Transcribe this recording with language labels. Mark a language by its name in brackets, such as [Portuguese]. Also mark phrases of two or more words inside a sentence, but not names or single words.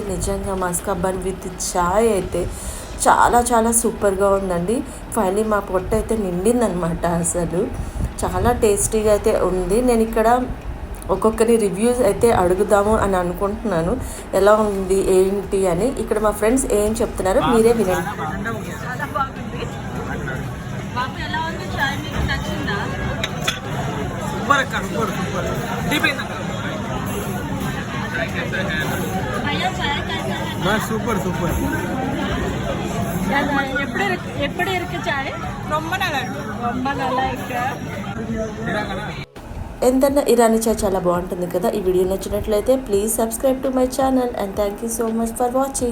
[Telugu] నిజంగా మస్కా బన్ విత్ చాయ్ అయితే చాలా చాలా సూపర్గా ఉందండి. ఫైనలీ మా పొట్ట అయితే నిండిందనమాట. అసలు చాలా టేస్టీగా అయితే ఉంది. నేను ఇక్కడ ఒక్కొక్కరి రివ్యూస్ అయితే అడుగుదాము అని అనుకుంటున్నాను, ఎలా ఉంది ఏంటి అని. ఇక్కడ మా ఫ్రెండ్స్ ఏం చెప్తున్నారో మీరే వినండి. [Tamil] சூப்பர் சூப்பர். எப்படி இருக்கு சாய்? ரொம்ப நல்லா இருக்கு. [Telugu] ఎంతన్నా ఇరానీ చాయ్ చాలా బాగుంటుంది కదా. ఈ వీడియో నచ్చినట్లయితే [English] please subscribe to my channel and thank you so much for watching.